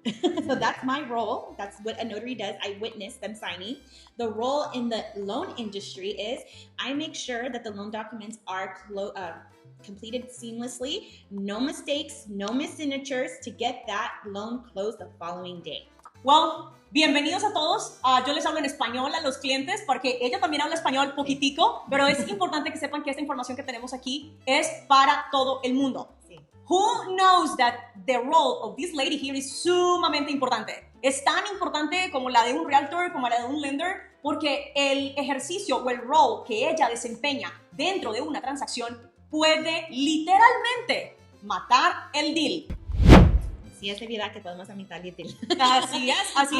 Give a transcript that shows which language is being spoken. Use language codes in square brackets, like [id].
[en] So that's my role. That's what a notary does. I witness them signing. The role in the loan industry is I make sure that the loan documents are completed seamlessly, no mistakes, no missignatures to get that loan closed the following day. [es] Well, bienvenidos a todos. Yo les hablo en español a los clientes porque ella también habla español poquitico, pero es importante que sepan que esta información que tenemos aquí es para todo el mundo. Sí. [en] Who knows that the role of this lady here is [es] sumamente importante? Es tan importante como la de un realtor, como la de un lender, porque el ejercicio o el rol que ella desempeña dentro de una transacción puede literalmente matar el deal. Sí, es de verdad que podemos aumentar el deal. Así es, así